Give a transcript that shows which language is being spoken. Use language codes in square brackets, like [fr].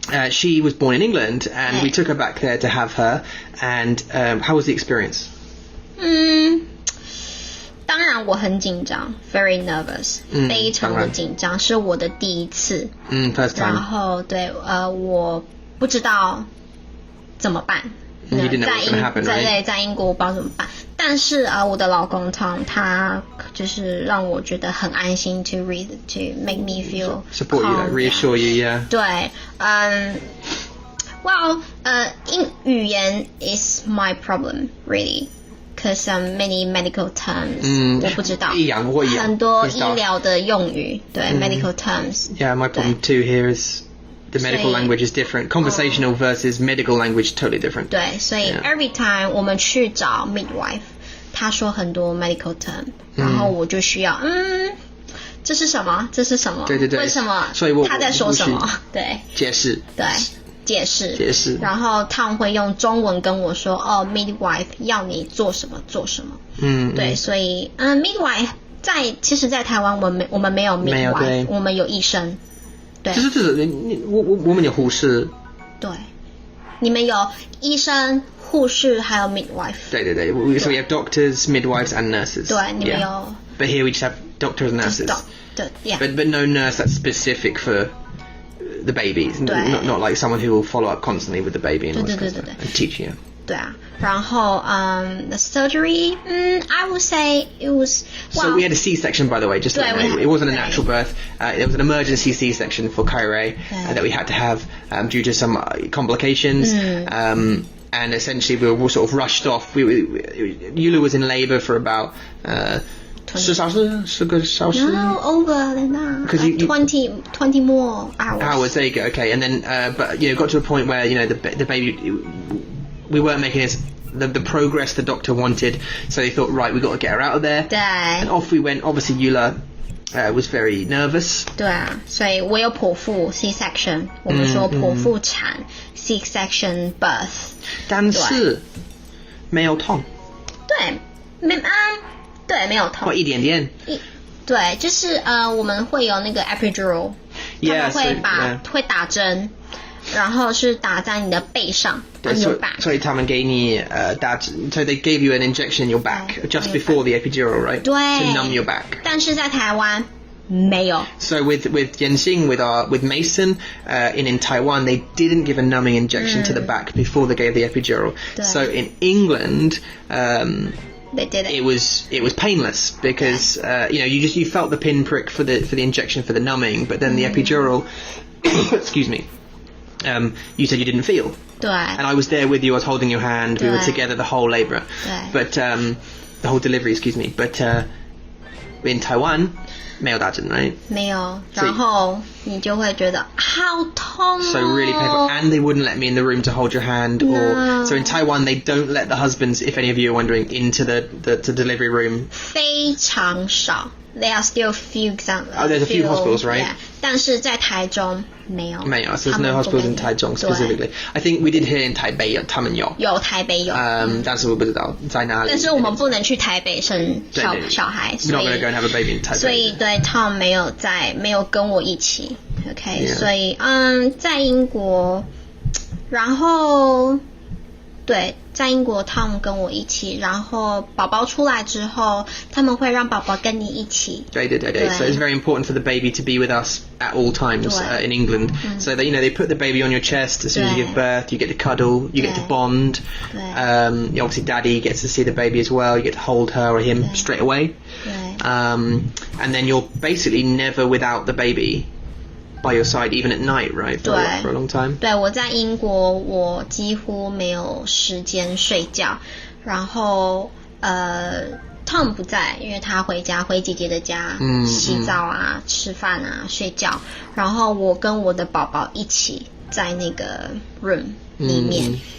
[en] She was born in England, and we took her back there to have her. And how was the experience? [zh] 当然我很紧张 [en] very nervous [zh] 非常的紧张是我的第一次 [en] first time [zh] 然后对我不知道怎么办 [en] You didn't know what was going to happen, right? [zh] 在英国我不知道怎么办但是我的老公 Tom 他就是让我觉得很安心 [en] to make me feel support calm, you, reassure you, yeah. 对well 语言 is my problem really because many medical terms [zh] 我不知道很多医疗的用语对 [en] medical terms Yeah, my problem too here is the medical language is different. Conversational versus medical language totally different. [zh] 对所以 [en] every time [zh] 我们去找 midwife 他说很多 medical term 然后我就需要这是什么这是什么对为什么所以他在说什么对解释对解释然后他会用中文跟我说midwife 要你做什么做什么对所以midwife 其实在台湾我们没有 midwife 我们有医生对就是我们有护士对你们有医生护士还有 midwife [en] 对 So we have doctors, midwives and nurses [zh] 对你们有 [en] But here we just have doctors and nurses yeah. But no nurse that's specific for the babies not like someone who will follow up constantly with the baby and, and teach you [zh] 对啊然后 [en] the surgery I would say it was so we had a C-section by the way just it wasn't a natural birth it was an emergency C-section for Kai Rei that we had to have due to some complications and essentially we were sort of rushed off Yula was in labour for about 10小时 No, over than that. Because 20 more hours. There you go. Okay, and then but got to a point where the baby we weren't making the progress the doctor wanted, so they thought right we got to get her out of there. 对 And off we went. Obviously Yula was very nervous. [zh] 对啊，所以我有剖腹 C-section， 我们说剖腹产 C-section birth，但是没有痛。对，对，没有痛。或一点点。对，就是我们会有那个 epidural， 他们会打针，然后是打在你的背上 [en] on your back。 [zh] 所以他们给你 [en] so they gave you an injection in your back just before the epidural, right? [zh] 对 [en] To numb your back. [zh] 但是在台湾没有。 [en] So with Yenxing, with Mason, in Taiwan, they didn't give a numbing injection to the back before they gave the epidural. [zh] 对 [en] So in England, they did it. It was painless because you felt the pinprick for the injection for the numbing, but then the epidural, excuse me, you said you didn't feel. [zh] 对 [en] And I was there with you. I was holding your hand. We were together the whole labour. [zh] 对 [en] But the whole delivery, excuse me. But in Taiwan, [zh] 没有打针 [en] right? [zh] 没有，然后你就会觉得好痛哦 [en] So really painful. And they wouldn't let me in the room to hold your hand. No. So in Taiwan, they don't let the husbands, if any of you are wondering, into the delivery room. [zh] 非常少 [en] There are still few examples. Oh, there's a few hospitals, right? [zh] Yeah. 但是在台中没有。 [en] 没有 so there's no hospitals in Taichung specifically. I think we did hear in Taipei [zh] 他们有。有台北有。但是我不知道在哪里。但是我们不能去台北生小孩，所以 [en] We're not going to go and have a baby in Taipei. [zh] 所以对 Tom 没有跟我一起 ，OK， 所以在英国，然后对，在英国 Tom 跟我一起，然后宝宝出来之后，他们会让宝宝跟你一起。对。 [en] So it's very important for the baby to be with us at all times in England. So that they put the baby on your chest as soon as you give birth. You get to cuddle. You get to bond. Obviously, Daddy gets to see the baby as well. You get to hold her or him straight away. And then you're basically never without the baby.By your side, even at night, right? For a long time. [zh] 对，我在英国，我几乎没有时间睡觉。然后Tom 不在，因为他回姐姐的家，洗澡啊、吃饭啊、睡觉。然后我跟我的宝宝一起在那个 room 里面。